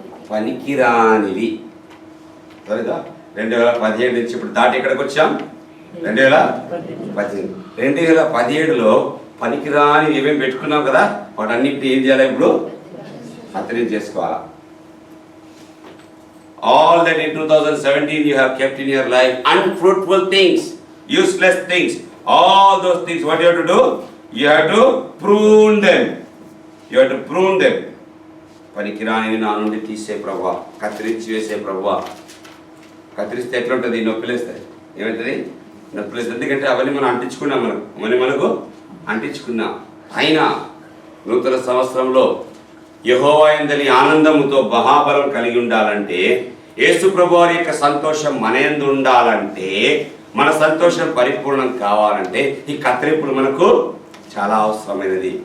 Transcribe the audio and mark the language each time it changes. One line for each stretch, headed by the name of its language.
Telugu: పనికిరానివి. సరేదా? 2017 నుంచి ఇప్పుడు దాటి ఎక్కడికి వచ్చాం? 2018. 2017లో పనికిరాని ఏమేమి పెట్టుకున్నాం కదా, వాటన్నిటిని ఏం చేయాలి? ఇప్పుడు కత్తిరించి చేసుకోవాలా.
English: All that in 2017 you have kept in your life, unfruitful things, useless things, all those things, what you have to do? You have to prune them. You have to prune them.
Telugu: పనికిరాని నా నుండి తీసే ప్రభువా, కత్తిరించి వేసే ప్రభువా. కత్తిరిస్తే ఎట్లా ఉంటుంది? నొప్పిలేస్తాయి. ఏమవుతుంది? నొప్పిలేస్తుంది. ఎందుకంటే అవన్నీ మనం అంటించుకున్నాం, మనకు అంటించుకున్నాం. అయినా నూతన సంవత్సరంలో యెహోవా యందలి ఆనందముతో మహాబలం కలిగి ఉండాలంటే, యేసు ప్రభువారి యొక్క సంతోషం మన యందు ఉండాలంటే, మన సంతోషం పరిపూర్ణం కావాలంటే ఈ కత్తిరింపులు మనకు చాలా అవసరమైనది.